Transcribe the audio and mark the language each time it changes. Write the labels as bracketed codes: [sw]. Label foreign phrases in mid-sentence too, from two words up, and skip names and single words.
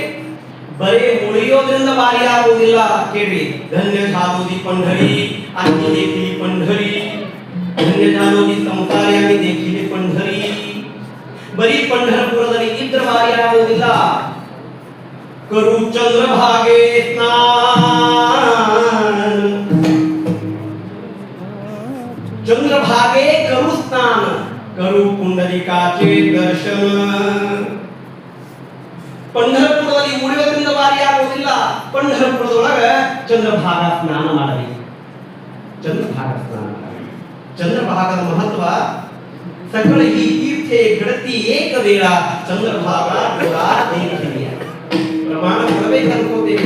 [kn] ಬರೇ ಉಳಿಯೋದ್ರಿಂದ ಬಾರಿ ಆಗುವುದಿಲ್ಲ. ಕೇಳಿ, [mr] ಧನ್ಯ झालोदी पंढरी आम्ही देखील पंढरी, ಧನ್ಯ झालोदी ಸಂಸಾರಿ आम्ही देखील पंढरी. [kn] ಬರೀ ಪಂಢರಪುರದಲ್ಲಿ ಇದ್ರೆ ಬಾರಿ ಆಗುವುದಿಲ್ಲ. [mr] करू चंद्रभागे स्नान, चंद्रभागे करू स्नान, करू पुंडलिकाचे दर्शन. [kn] पंढरपुरದಲ್ಲಿ ಉಳಿಯೋದ್ರಿಂದ ಬಾರಿ ಆಗುವುದಿಲ್ಲ. पंढरपुरದೊಳಗ ಚಂದ್ರಭಾಗ ಸ್ನಾನ ಮಾಡಬೇಕು. ಚಂದ್ರಭಾಗ ಸ್ನಾನ ಮಾಡಬೇಕು. ಚಂದ್ರಭಾಗದ ಮಹತ್ವ [mr] सकल ही तीर्थे घडती एक वेळ [kn] ಚಂದ್ರಭಾಗ ದೇವಿಯ ಪ್ರಮಾಣ ಕೊಡಬೇಕು ಅನ್ಕೋತೇವೆ.